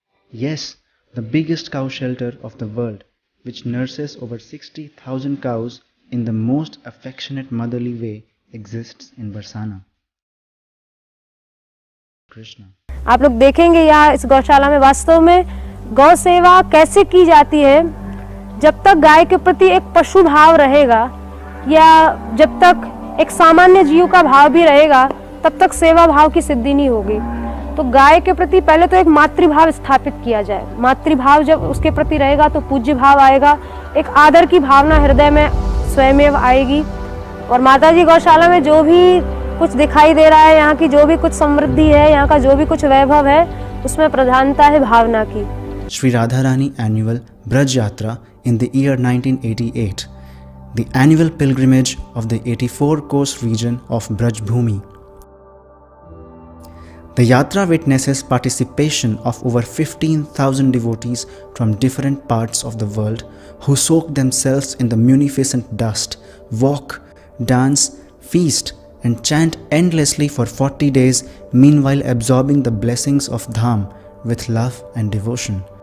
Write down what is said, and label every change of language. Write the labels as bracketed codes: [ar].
[en] Yes, the biggest cow shelter of the world, which nurses over 60,000 cows in the most affectionate motherly way, exists in Barsana. Krishna. [hi] आप लोग देखेंगे यहाँ इस गौशाला में वास्तव में गौ सेवा कैसे की जाती है। जब तक गाय के प्रति एक पशु भाव रहेगा या जब तक एक सामान्य जीव का भाव भी रहेगा, तब तक सेवा भाव की सिद्धि नहीं होगी। तो गाय के प्रति पहले तो एक मातृभाव स्थापित किया जाए। मातृभाव जब उसके प्रति रहेगा तो पूज्य भाव आएगा, एक आदर की भावना हृदय में स्वयमेव आएगी। और माताजी गौशाला में जो भी कुछ दिखाई दे रहा है, यहाँ की जो भी कुछ समृद्धि है, यहाँ का जो भी कुछ वैभव है, उसमें प्रधानता है भावना की। [en] Sri Radharani Annual Braj Yatra in the year 1988, the annual pilgrimage of the 84 coast region of Braj Bhumi. The yatra witnesses participation of over 15,000 devotees from different parts of the world who soak themselves in the munificent dust, walk, dance, feast and chant endlessly for 40 days, meanwhile absorbing the blessings of Dham with love and devotion.